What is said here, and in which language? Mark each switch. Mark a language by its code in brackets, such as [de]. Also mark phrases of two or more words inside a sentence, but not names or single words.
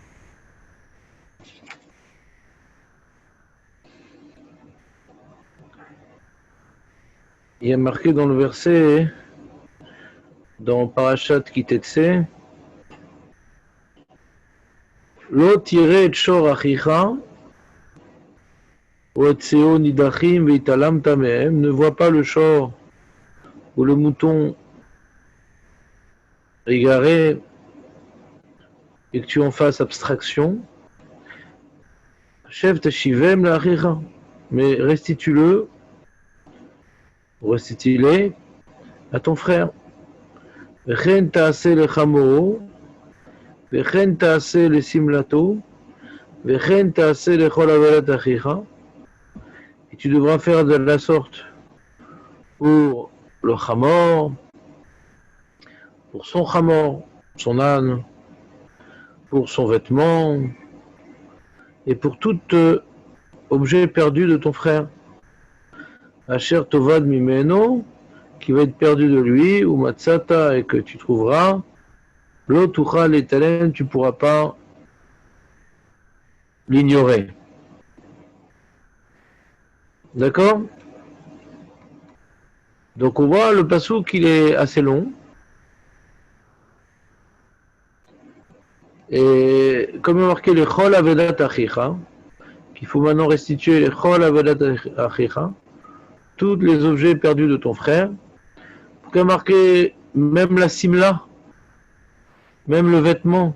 [fr] Il y a marqué dans le verset, dans Parashat Kitetse, [he] לא תראה את שור אחיך או את שיו נדחים והתעלמת מהם, [fr] ne vois pas le shor ou le mouton égaré et que tu en fasses abstraction. [he] השב תשיבם לאחיך, [fr] mais restitue-le, restitue-les à ton frère. [he] וכן תעשה לחמורו וכן תעשה לשמלתו וכן תעשה לכל אבדת אחיך, [fr] et tu devras faire de la sorte pour le chamor, pour son chamor, son âne, pour son vêtement, et pour tout objet perdu de ton frère. [he] אשר תאבד ממנו, [fr] qui va être perdu de lui, [he] ומצאתה, [fr] et que tu trouveras, [he] לא תוכל להתעלם, [fr] tu ne pourras pas l'ignorer. D'accord? Donc on voit le passouk, il est assez long. Et comme il est marqué les [he] כל אבדת אחיך, [fr] qu'il faut maintenant restituer les [he] כל אבדת אחיך, [fr] tous les objets perdus de ton frère, il y a marqué même la simla, même le vêtement.